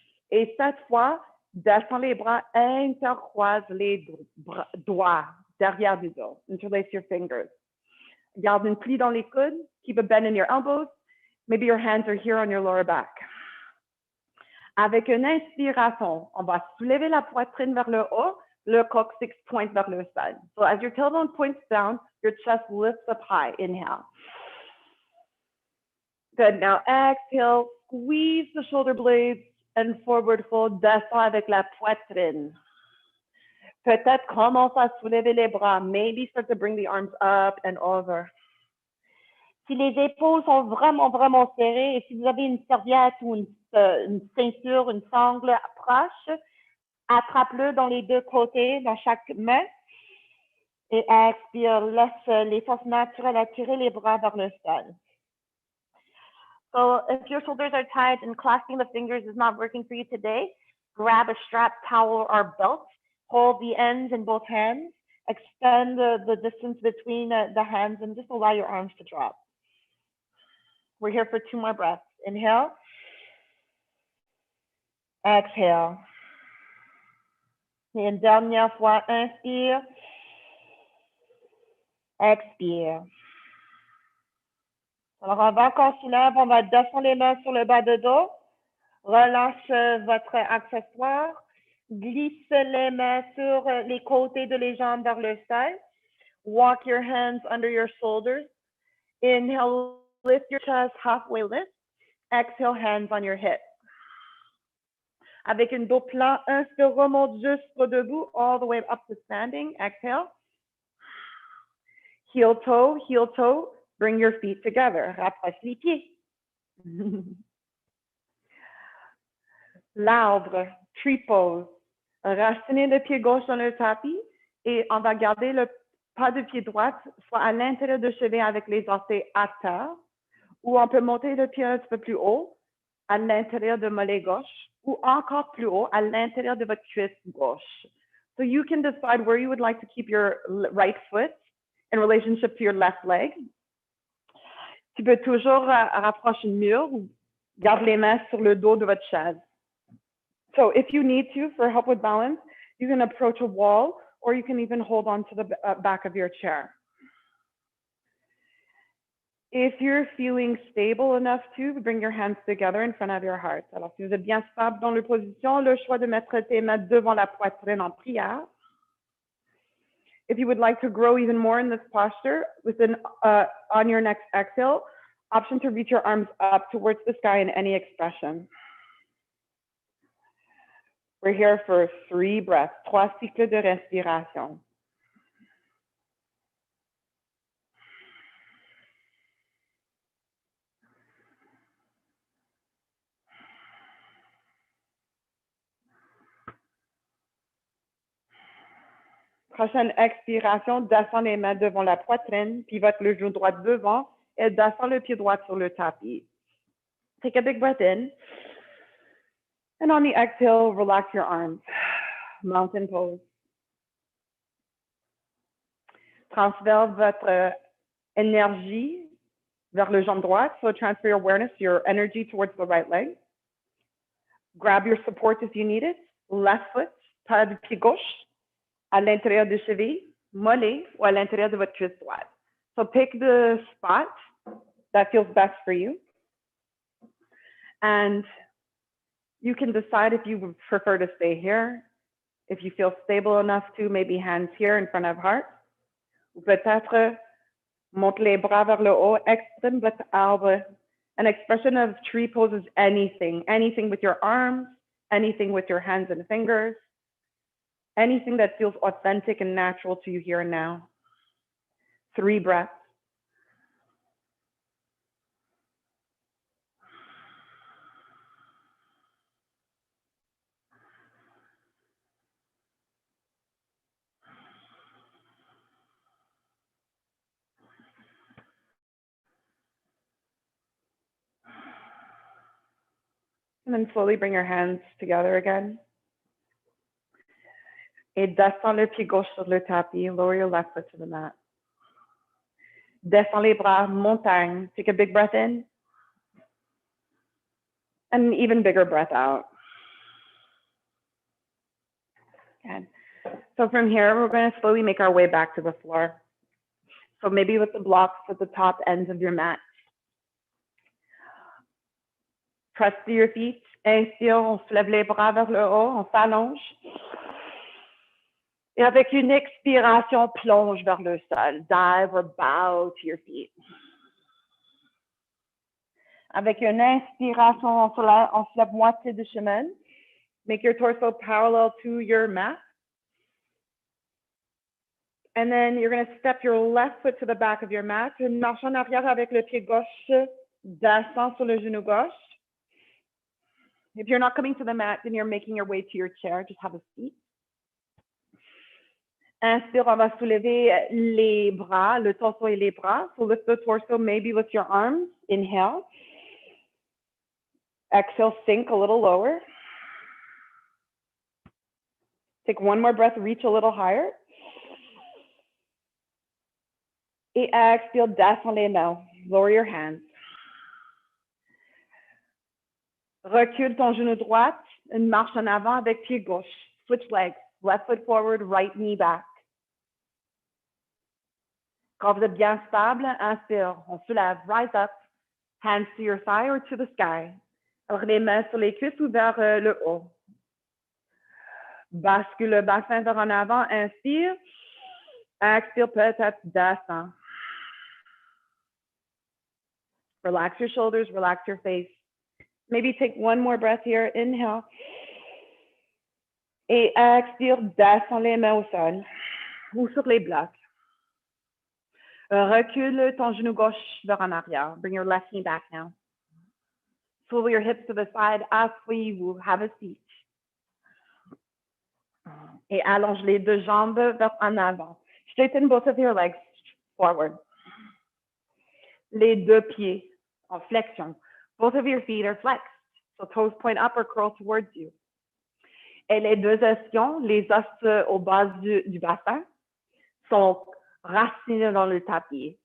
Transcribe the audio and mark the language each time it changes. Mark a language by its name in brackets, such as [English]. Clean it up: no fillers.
[French] Et cette fois, descends les bras, intercroise les doigts derrière du dos. [English] Interlace your fingers. [French] Garde une plie dans les coudes. [English] Keep a bend in your elbows. Maybe your hands are here on your lower back. [French] Avec une inspiration, on va soulever la poitrine vers le haut, le coccyx pointe vers le sol. [English] So as your tailbone points down, your chest lifts up high. Inhale. Good. Now exhale, squeeze the shoulder blades and forward fold. [French] Descends avec la poitrine. Peut-être commence à soulever les bras. [English] Maybe start to bring the arms up and over. [French] Si les épaules sont vraiment, vraiment serrées et si vous avez une serviette ou une ceinture, une sangle proche, attrape-le dans les deux côtés, dans chaque main. Et expire, laisse les forces naturelles attirer les bras vers le sol. [English] So if your shoulders are tight and clasping the fingers is not working for you today, grab a strap, towel, or belt. Hold the ends in both hands. Extend the distance between the hands and just allow your arms to drop. We're here for 2 more breaths. Inhale. Exhale. [French] Et une dernière fois, inspire. Expire. Alors, avant qu'on soulève, on va descendre les mains sur le bas de dos. Relâche votre accessoire. Glisse les mains sur les côtés de les jambes vers le sol. [English] Walk your hands under your shoulders. Inhale, lift your chest halfway lift. Exhale, hands on your hips. [French] Avec une dos plan, inspire, remonte jusqu'au debout, [English] all the way up to standing. Exhale. Heel toe. Bring your feet together. [French] Rapproche les pieds. L'arbre, [English] tree pose. [French] Racinez le pied gauche dans le tapis et on va garder le pas de pied droit soit à l'intérieur de chevet avec les orteils à terre, ou on peut monter le pied un petit peu plus haut à l'intérieur de mollet gauche, ou encore plus haut à l'intérieur de votre cuisse gauche. [English] So you can decide where you would like to keep your right foot in relationship to your left leg. [French] Tu peux toujours rapprocher le mur ou garde les mains sur le dos de votre chaise. [English] So if you need to, for help with balance, you can approach a wall or you can even hold on to the back of your chair. If you're feeling stable enough to, bring your hands together in front of your heart. [French] Alors, si vous êtes bien stable dans la position, le choix de mettre tes mains devant la poitrine en prière. [English] If you would like to grow even more in this posture, on your next exhale, option to reach your arms up towards the sky in any expression. We're here for 3 breaths, 3 [French] cycles de respiration. Prochaine expiration, descends les mains devant la poitrine, pivote le genou droit devant et descends le pied droit sur le tapis. [English] Take a big breath in. And on the exhale, relax your arms. Mountain pose. [French] Transfère votre énergie vers le jambe droite. [English] So transfer your awareness, your energy towards the right leg. Grab your support if you need it. Left foot, [French] pas du pied gauche, à l'intérieur du cheville, mollet, ou à l'intérieur de votre cuisse droite. [English] So pick the spot that feels best for you. And you can decide if you prefer to stay here, if you feel stable enough to, maybe hands here in front of heart. [French] Ou peut-être monte les bras vers le haut, exprime votre arbre. [English] An expression of tree pose is anything, anything with your arms, anything with your hands and fingers, anything that feels authentic and natural to you here and now. 3 breaths. And then slowly bring your hands together again. [French] Et descends le pied gauche sur le tapis. [English] Lower your left foot to the mat. [French] Descends les bras, montagne. [English] Take a big breath in. And an even bigger breath out. Good. So from here, we're going to slowly make our way back to the floor. So maybe with the blocks at the top ends of your mat. Press through your feet. [French] Inspire, on soulève les bras vers le haut, on s'allonge. Et avec une expiration, plonge vers le sol. [English] Dive or bow to your feet. [French] Avec une inspiration, on soulève moitié du chemin. [English] Make your torso parallel to your mat. And then you're going to step your left foot to the back of your mat. [French] Une marche en arrière avec le pied gauche. Descends sur le genou gauche. [English] If you're not coming to the mat, then you're making your way to your chair. Just have a seat. [French] Inspire, on va soulever les bras, le torso et les bras. [English] So lift the torso maybe with your arms. Inhale. Exhale, sink a little lower. Take one more breath, reach a little higher. [French] Et exhale, descends les mains. [English] Lower your hands. [French] Recule ton genou droit, une marche en avant avec pied gauche. [English] Switch legs, left foot forward, right knee back. [French] Quand vous êtes bien stable, inspire, on soulève, [English] rise up, hands to your thigh or to the sky. [French] Alors les mains sur les cuisses ou vers le haut. Bascule le bassin vers en avant, inspire. Expire, peut-être descend. [English] Relax your shoulders, relax your face. Maybe take one more breath here. Inhale. [French] Et expire, descends les mains au sol ou sur les blocs. Recule ton genou gauche vers en arrière. [English] Bring your left knee back now. Swivel your hips to the side. [French] Asseyez-vous. [English] Have a seat. [French] Et allonge les deux jambes vers en avant. [English] Straighten both of your legs forward. [French] Les deux pieds en flexion. [English] Both of your feet are flexed. So toes point up or curl towards you. [French] Et les deux ischions, les os au bas du bassin, sont racinés dans le tapis.